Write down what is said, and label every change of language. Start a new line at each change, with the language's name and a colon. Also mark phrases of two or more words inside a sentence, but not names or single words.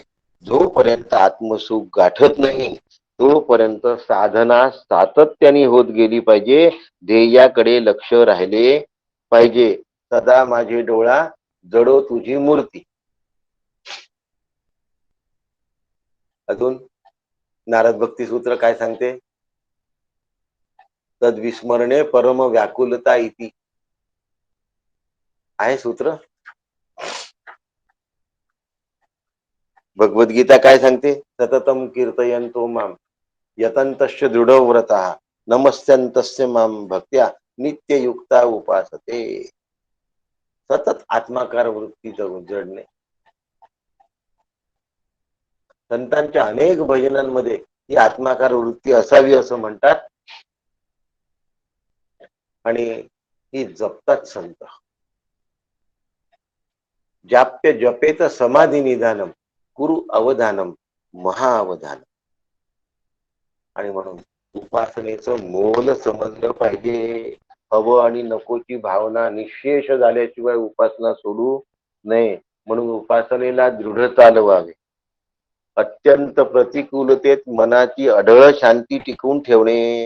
Marathi: जोपर्यंत आत्मसुख गाठत नाही तोपर्यंत साधना सातत्याने होत गेली पाहिजे. ध्येयाकडे लक्ष राहिले पाहिजे. सदा माझे डोळा जडो तुझी मूर्ती. अजून नारद भक्ती सूत्र काय सांगते?
Sanskrit: तद्विस्मरणे परम व्याकुलता इति
Marathi: आहे सूत्र. भगवद्गीता काय सांगते?
Sanskrit: सततम कीर्तयन्तो माम यतन्तश्च दृढव्रतः नमस्यन्तस्य माम भक्त्या नित्ययुक्ता उपासते.
Marathi: सतत आत्माकार वृत्तीचं जडणे. संतांच्या अनेक भजनांमध्ये ही आत्माकार वृत्ती असावी असं म्हणतात आणि ही जपतात संत.
Sanskrit: जाप्य जपेत समाधी निधानम कुरु अवधानम महाअवधानम.
Marathi: आणि म्हणून उपासनेचं मोल समजलं पाहिजे. हवं आणि नकोची भावना निशेष झाल्याशिवाय उपासना सोडू नये. म्हणून उपासनेला दृढ चालवावे. अत्यंत प्रतिकूलतेत मनाची अढळ शांती टिकवून ठेवणे.